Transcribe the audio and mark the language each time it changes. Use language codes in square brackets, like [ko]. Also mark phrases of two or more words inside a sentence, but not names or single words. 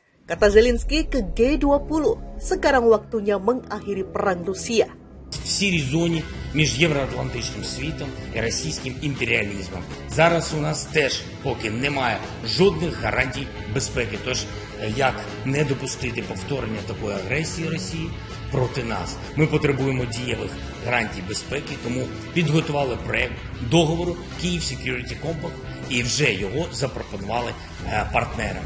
[id] Kata Zelensky ke G20, sekarang waktunya mengakhiri perang Rusia. [uk] В сірій зоні між євроатлантичним світом і російським імперіалізмом. Зараз у нас теж поки немає жодних гарантій безпеки. Тож, як не допустити повторення такої агресії Росії проти нас? Ми потребуємо дієвих гарантій безпеки, тому підготували проект договору Kyiv Security Compact і вже його запропонували партнерам.